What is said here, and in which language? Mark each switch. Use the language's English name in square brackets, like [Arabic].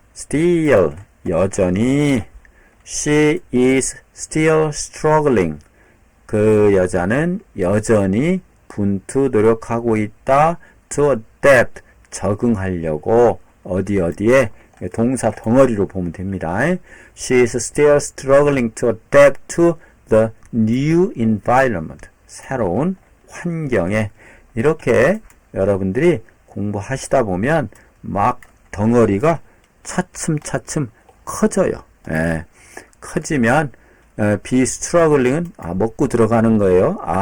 [English] Still [Korean] 여전히 [English] She is still struggling. [Korean] 그 여자는 여전히 분투 노력하고 있다. [English] To adapt [Korean] 적응하려고 어디에 동사 덩어리로 보면 됩니다. [English] She is still struggling to adapt to the new environment. [Korean] 새로운 환경에 이렇게 여러분들이 공부하시다 보면 막 덩어리가 차츰 커져요. 커지면 be struggling은 먹고 들어가는 거예요.